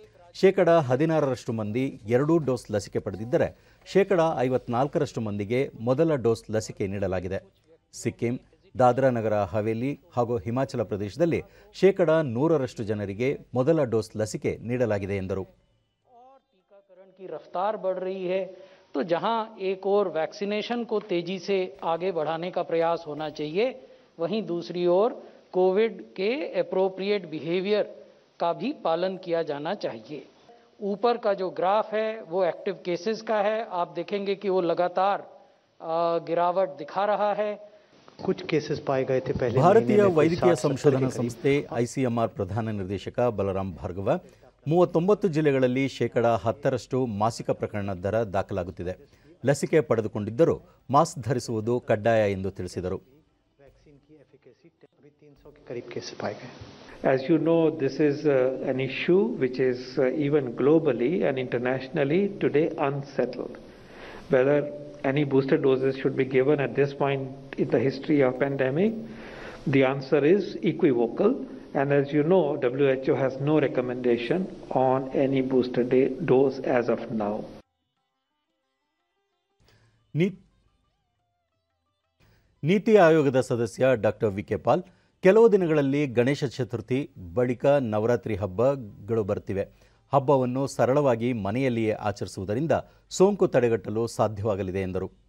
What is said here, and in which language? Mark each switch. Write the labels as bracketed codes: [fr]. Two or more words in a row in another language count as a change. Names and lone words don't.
[kn] 16% ಮಂದಿ 2 ಡೋಸ್ ಲಸಿಕೆ ಪಡೆದಿದ್ದರೆ 54% ಮಂದಿಗೆ ಮೊದಲ ಡೋಸ್ ಲಸಿಕೆ ನೀಡಲಾಗಿದೆ. ಸಿಕ್ಕಿಂ, ದಾದ್ರಾ ನಗರ ಹವೇಲಿ ಹಾಗೂ ಹಿಮಾಚಲ ಪ್ರದೇಶದಲ್ಲಿ 100% ಜನರಿಗೆ ಮೊದಲ ಡೋಸ್ ಲಸಿಕೆ ನೀಡಲಾಗಿದೆ ಎಂದರು. [hi] टीकाकरण की रफ्तार बढ़ रही है, तो जहां एक और वैक्सीनेशन को तेजी से आगे बढ़ाने का प्रयास होना चाहिए, वहीं दूसरी ओर कोविड के [en] appropriate behaviour [hi] का भी पालन किया जाना चाहिए. ऊपर का जो ग्राफ है वो [en] active cases [hi] का है. आप देखेंगे कि वो लगातार गिरावट दिखा रहा है. कुछ केसेस पाए गए थे पहले. [kn] ಭಾರತೀಯ ವೈದ್ಯಕೀಯ ಸಂಶೋಧನಾ ಸಂಸ್ಥೆ ICMR ಪ್ರಧಾನ ನಿರ್ದೇಶಕ ಬಲರಾಮ್ ಭಾರ್ಗವ, 39 ಜಿಲ್ಲೆಗಳಲ್ಲಿ 10% ಮಾಸಿಕ ಪ್ರಕರಣ ದರ ದಾಖಲಾಗುತ್ತಿದೆ. ಲಸಿಕೆ ಪಡೆದುಕೊಂಡಿದ್ದರೂ ಮಾಸ್ಕ್ ಧರಿಸುವುದು ಕಡ್ಡಾಯ ಎಂದು ತಿಳಿಸಿದರು. [hi] वैक्सीन की एफिकेसी अभी 300 के करीब केस पाए गए. [en] As you know, this is an issue which is even globally and internationally today unsettled. Whether any booster doses should be given at this point in the history of pandemic, the answer is equivocal. And as you know, WHO has no recommendation on any booster dose as of now. [kn] ನೀತಿ ಆಯೋಗದ ಸದಸ್ಯ ಡಾಕ್ಟರ್ ವಿ ಕೆ ಪಾಲ್, ಕೆಲವು ದಿನಗಳಲ್ಲಿ ಗಣೇಶ ಚತುರ್ಥಿ ಬಳಿಕ ನವರಾತ್ರಿ ಹಬ್ಬಗಳು ಬರ್ತಿವೆ. ಹಬ್ಬವನ್ನು ಸರಳವಾಗಿ ಮನೆಯಲ್ಲಿಯೇ ಆಚರಿಸುವುದರಿಂದ ಸೋಂಕು ತಡೆಗಟ್ಟಲು ಸಾಧ್ಯವಾಗಲಿದೆ ಎಂದರು.